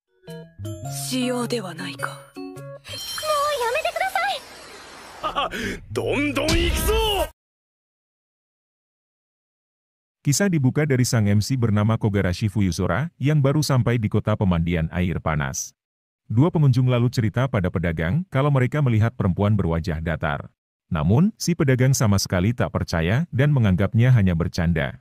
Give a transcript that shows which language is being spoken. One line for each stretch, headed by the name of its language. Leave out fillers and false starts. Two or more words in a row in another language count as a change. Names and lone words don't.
Japanese: しようではないか。やめてください。どんどん行くぞ!
Indonesian: Kisah dibuka dari sang MC bernama Kogarashi Fuyusora yang baru sampai di kota pemandian air panas. Dua pengunjung lalu cerita pada pedagang kalau mereka melihat perempuan berwajah datar. Namun, si pedagang sama sekali tak percaya dan menganggapnya hanya bercanda.